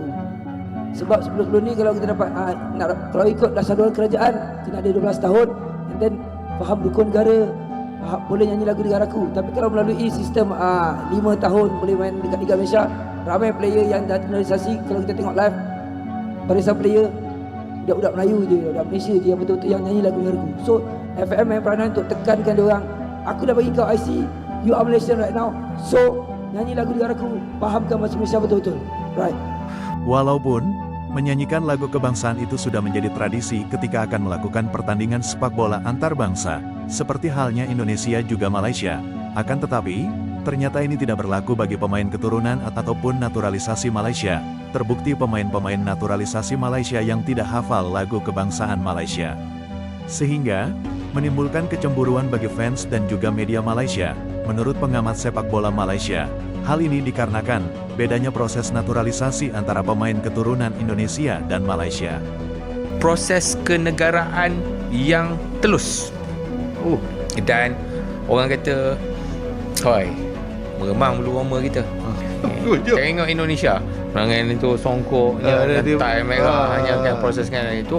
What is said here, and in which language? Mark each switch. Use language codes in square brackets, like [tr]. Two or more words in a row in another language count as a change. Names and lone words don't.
[ms] Sebab sebelum-sebelum ni kalau kita dapat kalau ikut dasar dolar kerajaan kena ada 12 tahun [en] and then [ms] faham rukun negara, boleh nyanyi lagu negaraku. Tapi kalau melalui sistem 5 tahun boleh main dekat Liga Malaysia, ramai player yang dah naturalisasi. Kalau kita tengok live, barisan player budak-budak Melayu je, budak Malaysia je yang betul-betul yang nyanyi lagu negaraku. So FM main peranan untuk tekankan dia orang, aku dah bagi kau IC, [en] you are Malaysian right now, [ms] so nyanyi lagu negaraku, fahamkan bahasa Malaysia betul-betul. Right. [id] Walaupun menyanyikan lagu kebangsaan itu sudah menjadi tradisi ketika akan melakukan pertandingan sepak bola antar bangsa, seperti halnya Indonesia juga Malaysia, akan tetapi, ternyata ini tidak berlaku bagi pemain keturunan ataupun naturalisasi Malaysia. Terbukti pemain-pemain naturalisasi Malaysia yang tidak hafal lagu kebangsaan Malaysia. Sehingga, menimbulkan kecemburuan bagi fans dan juga media Malaysia. Menurut pengamat sepak bola Malaysia, hal ini dikarenakan bedanya proses naturalisasi antara pemain keturunan Indonesia dan Malaysia. [ms] Proses kenegaraan yang telus. Dan orang kata, hoi, meremang bulu roma kita. Tengok Indonesia, perangai itu songkoknya, tai merah, hanya kan proseskan itu.